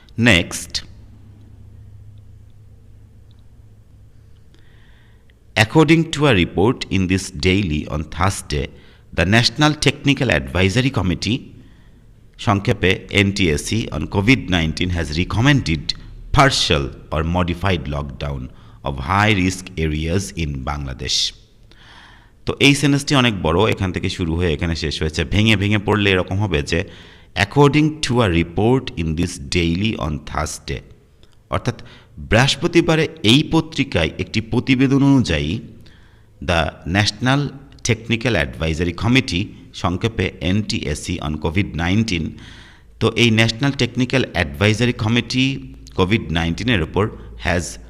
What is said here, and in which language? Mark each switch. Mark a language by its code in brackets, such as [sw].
[en] next, according to a report in this daily on Thursday, the National Technical Advisory Committee, [bn] সংক্ষেপে [en] NTSC, on COVID-19 has recommended partial or modified lockdown of high risk areas in Bangladesh. [bn] তো এই সেন্টেন্সটি অনেক বড়, এখান থেকে শুরু হয়ে এখানে শেষ হয়েছে। ভেঙে ভেঙে পড়লে এরকম হবে যে [en] according to a report in this daily on Thursday, [bn] অর্থাৎ বৃহস্পতিবারে এই পত্রিকায় একটি প্রতিবেদন অনুযায়ী the national technical advisory committee, সংক্ষেপে NTSC অন COVID-19, তো এই ন্যাশনাল টেকনিক্যাল অ্যাডভাইজারি কমিটি COVID-19-এর ওপর হ্যাজ